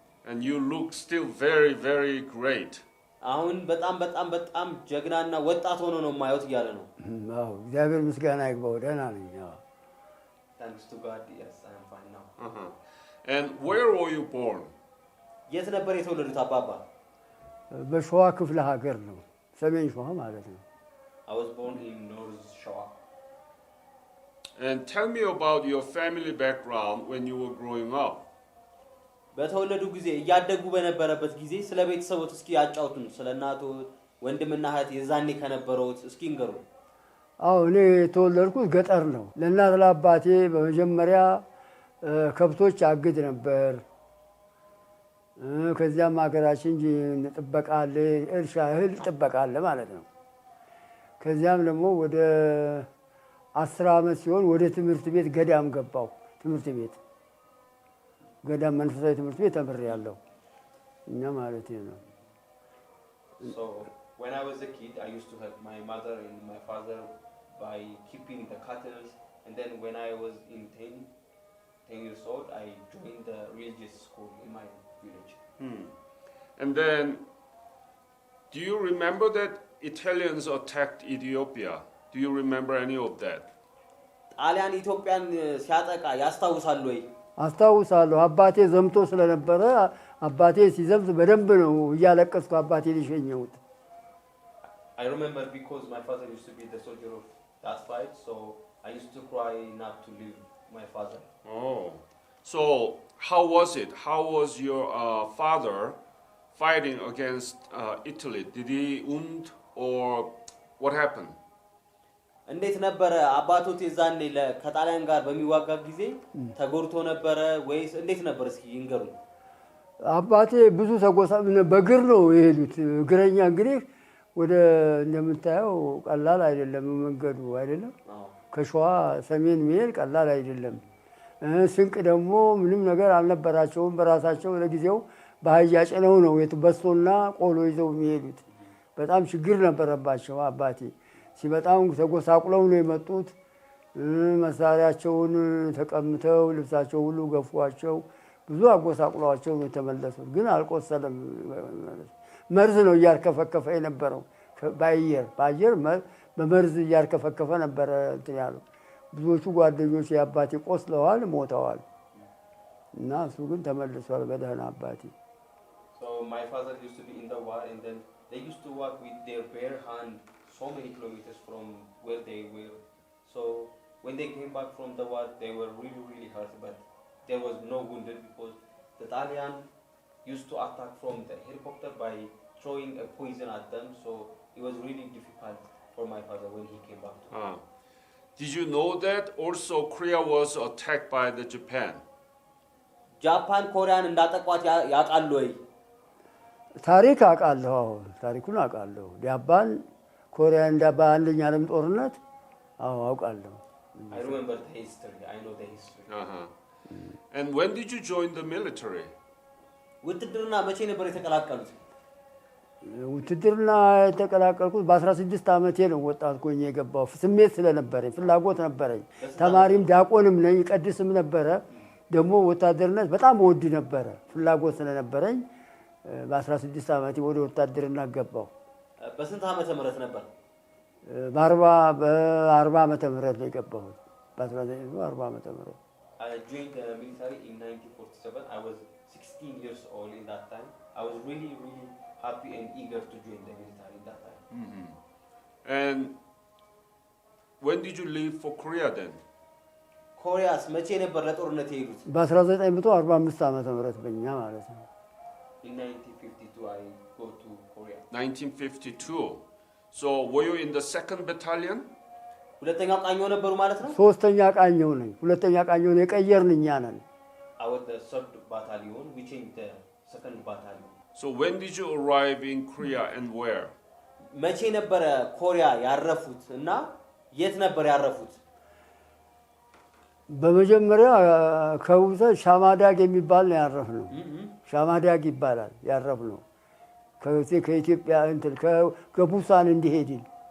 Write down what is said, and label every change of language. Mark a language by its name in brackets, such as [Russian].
[English] And you look still very, very great. [Amharic] አሁን በጣም ጀግናና ወጣት ሆኖ ነው ማየት ይያለ ነው። አዎ እግዚአብሔር ምስጋና ይግባው ደህና ነኝ። [English] Thanks to God, yes, I am fine now. And where were you born? [Amharic] የት ነበር የተወለዱት አባባ? በሸዋ ክፍለ ሀገር ነው። ሰሜን ሸዋ ማለት ነው። [English] I was born in North Shawa. And tell me about your family background when you were growing up. [Amharic] በተወለዱ ጊዜ ያደጉ በነበረበት ጊዜ ስለ ቤተሰቦት እስኪ ያጫውቱን። ስለ እናቶ ወንድምና እህት የዛኔ ከነበሩት እስኪ እንገሩ። አዎ እኔ የተወለድኩት ገጠር ነው። ለእናት ለአባቴ በመጀመሪያ ከብቶች አግድ ነበር። ከዚያም ሀገራችን ጥበቃ አለ፣ እርሻ እህል ጥበቃ አለ ማለት ነው። ከዚያም ደግሞ ወደ 10 አመት ሲሆን ወደ ትምህርት ቤት ገዳም ገባው። ትምህርት ቤት ገዳም መንፈሳዊ ትምህርት ቤት ተምሬያለሁ እና ማለት ነው። [English] So when I was a kid I used to help my mother and my father by keeping the cattle, and then when I was in 10 years old I joined the religious school in my village. And then do you remember that Italians attacked Ethiopia? Do you remember any of that? [Amharic] ጣሊያን ኢትዮጵያን ሲያጠቃ ያስታውሳሉ ወይ? አስታውሳለሁ። አባቴ ዘምቶ ስለነበረ አባቴ ሲዘምት በደንብ ነው እያለቀስኩ አባቴ ሊሸኘውት። [English] I remember because my father used to be the soldier of that fight, so I used to cry not to leave my father. Oh, so how was it? How was your father fighting against Italy? Did he wound or what happened? [Amharic] እንዴት ነበር አባቶት የዛኔ ከጣሊያን ጋር በሚዋጋ ጊዜ ተጎርቶ ነበር ወይስ እንዴት ነበር? እስኪ ይንገሩ። አባቴ ብዙ በእግር ነው የሄዱት። እግረኛ እንግዲህ ወደ እንደምታየው ቀላል አይደለም መንገዱ አይደለም። ከሸዋ ሰሜን መሄድ ቀላል አይደለም። ስንቅ ደግሞ ምንም ነገር አልነበራቸውም። በራሳቸው ለጊዜው በአህያ ጭነው ነው በሶና ቆሎ ይዘው የሚሄዱት። በጣም ችግር ነበረባቸው። አባቴ ሲመጣው ተጎሳቁለው ነው የመጡት። መሳሪያቸውን ተቀምተው ልብሳቸው ሁሉ ገፏቸው። ብዙ አጎሳቁሏቸው ነው የተመለሱት። ግን አልቆሰለም። መርዝ ነው እያርከፈከፈ የነበረው። በአየር በመርዝ እያርከፈከፈ ነበር እንትን ያለው። ብዙዎቹ ጓደኞች የአባቴ ቆስለዋል፣ ሞተዋል እና እሱ ግን ተመልሷል በደህና አባቴ። [English] So my father used to be in the war, and then they used to walk with their bare hand so many kilometers from where they were. So when they came back from the war, they were really hurt, but there was no wounded because the Italian used to attack from the helicopter by throwing a poison at them. So it was really difficult for my father when he came back. Did you know that also Korea was attacked by the Japan? [Amharic] ጃፓን ኮሪያን እንዳጠቋት ያቃሉ ወይ ታሪክ አቃለሁ ታሪኩን አቃለሁ ጃፓን ኮሪያን እንዳባንደኛ ዓለም ጦርነት አውቃለሁ [English] I remember the history I know the history And when did you join the military? [Amharic] ውትድርና መቼ ነበር የተቀላቀሉት ውትድርና የተቀላቀልኩት በ16 ዓመቴ ነው ወጣት ሆኜ የገባው ስሜት ስለነበረኝ ፍላጎት ነበረኝ ተማሪም ዲያቆንም ነኝ ቀድስም ነበረ ደግሞ ወታደርነት በጣም ወድ ነበረ ፍላጎት ስለነበረኝ በ16 ዓመቴ ወደ ወታደርና ገባው በስንት ዓመተ ምህረት ነበር በ40 ዓመተ ምህረት ላይ ገባው በ1940 ዓመተ ምህረት [English] I joined the military in 1947 I was 16 years old in that time I was really happy and eager to join the military in that time And when did you leave for Korea then? [Amharic] ኮሪያስ መቼ ነበር ለጦርነት የሄዱት በ1945 ዓመተ ምህረት በእኛ ማለት ነው [English] In 1952 I go to Korea 1952 So were you in the 2nd battalion? [Amharic] ሁለተኛው ቃኘው ነበሩ ማለት ነው ሶስተኛ ቃኘው ነኝ ሁለተኛ ቃኘው ነው የቀየርንኛ ነን [English] I was the 3rd battalion we changed the 2nd battalion So when did you arrive in Korea and where? [Amharic] መቼ ነበር ኮሪያ ያረፉት እና የት ነበር ያረፉት በመጀመሪያ ከውዘ ሻማዳግ የሚባል ነው ያረፍነው ሻማዳግ ይባላል ያረፍነው ከኢትዮጵያ እንትን ከቡሳን እንዲሄድን